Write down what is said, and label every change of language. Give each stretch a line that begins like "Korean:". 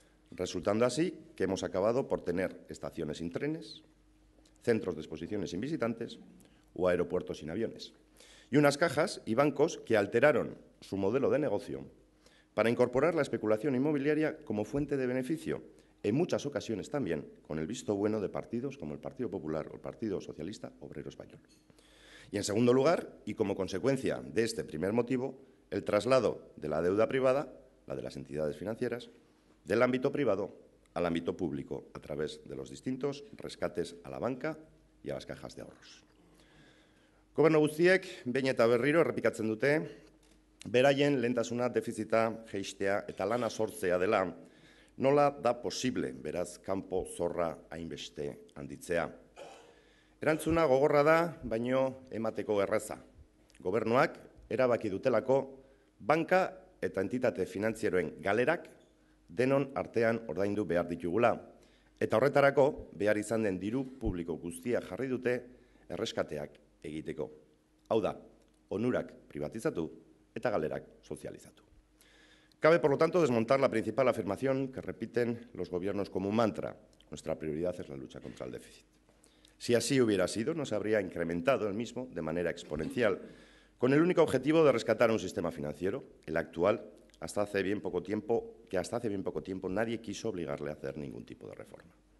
Spanish: resultando así que hemos acabado por tener estaciones sin trenes, centros de exposiciones sin visitantes o aeropuertos sin aviones, y unas cajas y bancos que alteraron su modelo de negocio para incorporar la especulación inmobiliaria como fuente de beneficio, en muchas ocasiones también con el visto bueno de partidos como el Partido Popular o el Partido Socialista Obrero Español. Y, en segundo lugar, y como consecuencia de este primer motivo, el traslado de la deuda privada, la de las entidades financieras, del ámbito privado al ámbito público a través de los distintos rescates a la banca y a las cajas de ahorros.
Basque: Gobernu guztiek behin eta berriro errepikatzen dute beraien lehentasuna defizita jeistea eta lana sortzea dela. Nola da posible, beraz, kanpo zorra hainbeste handitzea? Erantzuna gogorra da, baino emateko erraza. Gobernuak erabaki dutelako banka eta entitate finantzieroen galerak denon artean ordaindu behar ditugula. Eta horretarako behar izan den diru publiko guztia jarri dute erreskateak egiteko. Hau da, onurak privatizatu eta galerak sozializatu.
Spanish: Cabe, por lo tanto, desmontar la principal afirmación que repiten los gobiernos como un mantra: nuestra prioridad es la lucha contra el déficit. Si así hubiera sido, no se habría incrementado el mismo de manera exponencial, con el único objetivo de rescatar un sistema financiero, el actual, que hasta hace bien poco tiempo nadie quiso obligarle a hacer ningún tipo de reforma.